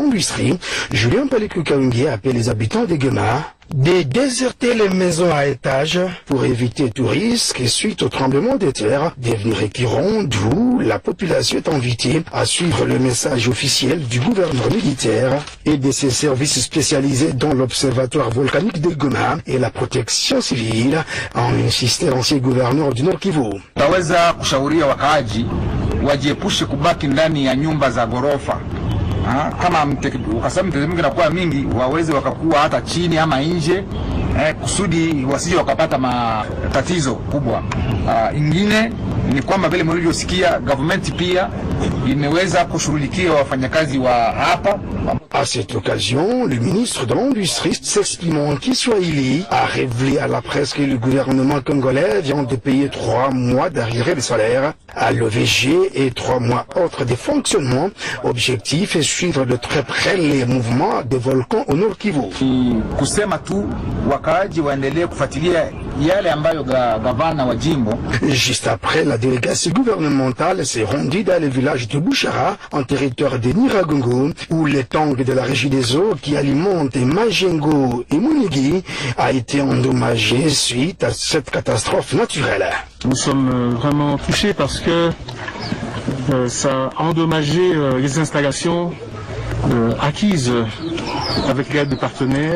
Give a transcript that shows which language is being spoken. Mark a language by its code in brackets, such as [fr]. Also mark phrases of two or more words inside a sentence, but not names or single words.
[fr] l'Industrie, Julien Paluku Kahungi, appelle les habitants de Goma de déserter les maisons à étage pour éviter tout risque suite au tremblement de terre devenu récurrent, d'où la population est invitée à suivre le message officiel du gouverneur militaire et de ses services spécialisés dans l'observatoire volcanique de Goma et la protection civile, a insisté l'ancien gouverneur du Nord Kivu. [sw] Taweza kushauria wakaaji wajiepushe kubaki ndani ya nyumba za ghorofa. Kama ukasema mtetemeko inakuwa mingi, waweze wakakuwa hata chini ama nje, kusudi wasije wakapata matatizo kubwa. Ingine ni kwamba vile mlivyosikia, government pia imeweza kushughulikia wafanyakazi wa hapa. [fr] À cette occasion, le ministre de l'Industrie, s'exprimant en Kiswahili, a révélé à la presse que le gouvernement congolais vient de payer 3 mois d'arriérés de salaire à l'OVG et 3 mois autres de fonctionnement. Objectif est suivre de très près les mouvements des volcans au Nord Kivu. [sw] Kusema tu wakaaji waendelee kufuatilia yale ambayo gavana wa jimbo. [fr] Juste après, la délégation gouvernementale s'est rendue dans le village de Bouchara, en territoire de Niragongo, où les tangs de la régie des eaux qui alimentent Majengo et Munigi a été endommagé suite à cette catastrophe naturelle. Nous sommes vraiment touchés parce que ça a endommagé les installations acquises avec l'aide de partenaires.